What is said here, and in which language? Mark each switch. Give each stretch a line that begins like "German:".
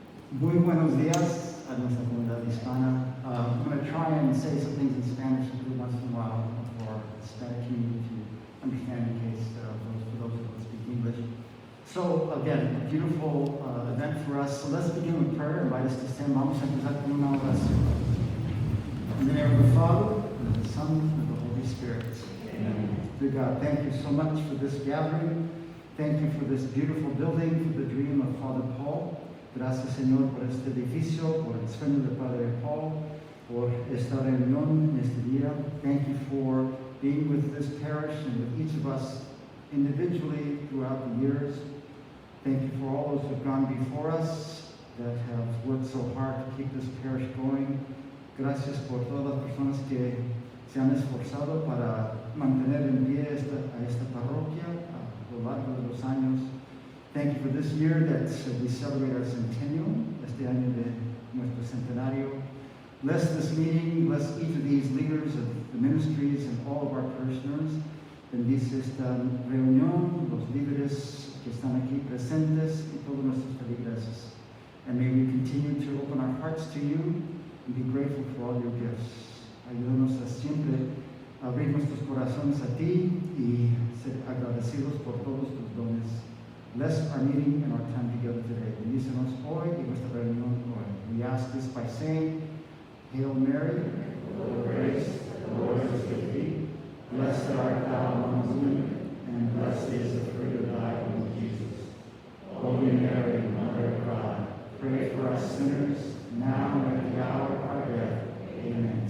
Spanish: Muy buenos días a nuestra comunidad hispana.
English: I'm going to try and say some things in Spanish every once in a while for the Hispanic community to understand in case for those who don't speak English. So again, a beautiful event for us. So let's begin with prayer. Invite us to stand.
Spanish: Vamos a empezar con una oración.
English: In the name of the Father, and of the Son, and of the Holy Spirit. Amen. Dear God, thank you so much for this gathering. Thank you for this beautiful building, for the dream of Father Paul.
Spanish: Gracias, Señor, por este edificio, por el sueño de Padre Paul, por esta reunión en este día.
English: Thank you for being with this parish and with each of us individually throughout the years. Thank you for all those who have gone before us that have worked so hard to keep this parish going.
Spanish: Gracias por todas las personas que se han esforzado para mantener en pie a esta parroquia a lo largo de los años.
English: Thank you for this year that we celebrate our centennial,
Spanish: este año de nuestro centenario.
English: Bless this meeting, bless each of these leaders of the ministries and all of our parishioners.
Spanish: Bendice esta reunión, los líderes que están aquí presentes y todos nuestros feligreses.
English: And may we continue to open our hearts to you and be grateful for all your gifts.
Spanish: Ayúdanos a siempre abrir nuestros corazones a ti y ser agradecidos por todos tus dones.
English: Bless our meeting and our time together today.
Spanish: Bendícenos hoy y nuestra reunión hoy.
English: We ask this by saying, Hail Mary, full of grace, the Lord is with thee. Blessed art thou among women, and blessed is the fruit of thy womb, Jesus. Holy Mary, Mother of God, pray for us sinners, now and at the hour of our death. Amen.